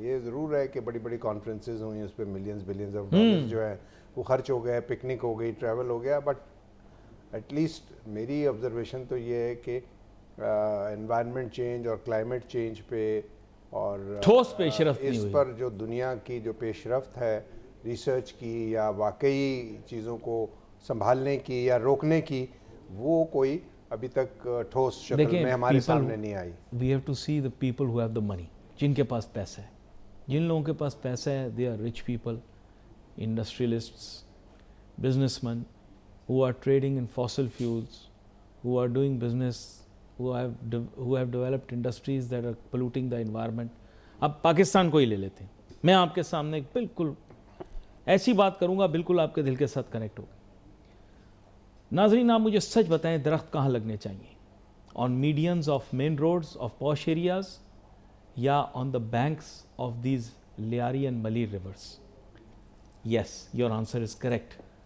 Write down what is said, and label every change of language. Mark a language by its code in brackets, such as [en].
[ur] یہ ضرور ہے کہ بڑی بڑی کانفرنسز ہوئی اس پہ ملینز بلینز آف ڈالرز جو ہے وہ خرچ ہو گئے, پکنک ہو گئی, ٹریول ہو گیا, بٹ ایٹ لیسٹ میری آبزرویشن تو یہ ہے کہ انوائرمنٹ چینج اور کلائمیٹ چینج پہ اور ٹھوس پیش رفت نہیں اس ہوئی. پر جو دنیا کی جو پیش رفت ہے ریسرچ کی یا واقعی چیزوں کو سنبھالنے کی یا روکنے کی, وہ کوئی ابھی تک ٹھوس شکل میں ہمارے سامنے نہیں آئی. [en] we have to see the people who have the money, [ur] جن کے پاس پیسہ ہے. جن لوگوں کے پاس پیسہ ہے [en] They are rich people, industrialists, businessmen who are trading in fossil fuels, who are doing business, who have developed industries that are polluting the environment. [ur] اب پاکستان کو ہی لے لیتے ہیں. میں آپ کے سامنے بالکل ایسی بات کروں گا بالکل آپ کے دل کے ساتھ کنیکٹ ہوگا. ناظرین آپ مجھے سچ بتائیں درخت کہاں لگنے چاہیے؟ [en] On medians of main roads of posh areas یا on the banks of these Lyari and Malir rivers? Yes, your answer is correct.